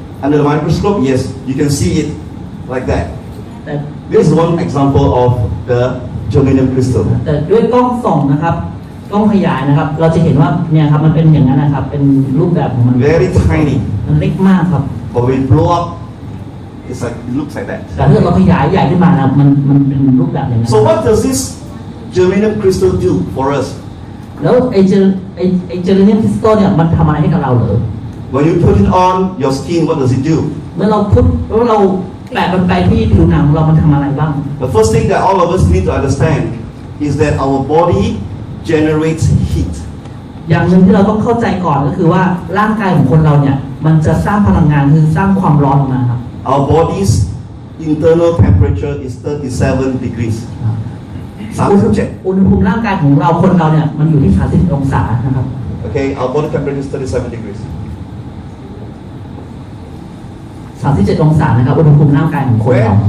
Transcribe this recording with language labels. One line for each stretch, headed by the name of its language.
English: under the microscope, yes, you can see it like that.
Thai: แต่
English: This is one example of the germanium crystal.
Thai: แต่ด้วยกล้องส่องนะครับกล้องขยายนะครับ เราจะเห็นว่าเนี่ยครับมันเป็นอย่างนั้นนะครับเป็นรูปแบบของมัน
English: Very tiny.
Thai: มันเล็กมากครับ
English: But when it blow up, it's like it looks like that.
Thai: แต่ถ้าเราขยายใหญ่ขึ้นมานะครับมันเป็นรูปแบบอย่างนั้น
English: So what does this germanium crystal do for us?
Thai: แล้วไอเจอร์เนียมคริสตัลเนี่ยมันทำอะไรให้กับเราเหรอ
English: When you put it on your skin, what does it do?
Thai: เมื่อเราแปะมันไปที่ผิวหนังของเรามันทำอะไรบ้าง
English: The first thing that all of us need to understand is that our body generates heat.
Thai: อย่างหนึ่งที่เราต้องเข้าใจก่อนก็คือว่าร่างกายของคนเราเนี่ยมันจะสร้างพลังงานคือสร้างความร้อนออกมาครับ
English: Our body's internal temperature is 37 degrees. 37.
Thai: อุณหภูมิร่างกายของเราคนเราเนี่ยมันอยู่ที่30องศานะครับ
English: Okay, our body temperature is 37 degrees.
Thai: 37องศานะครับอุณหภูมิร่างกายของคนเรา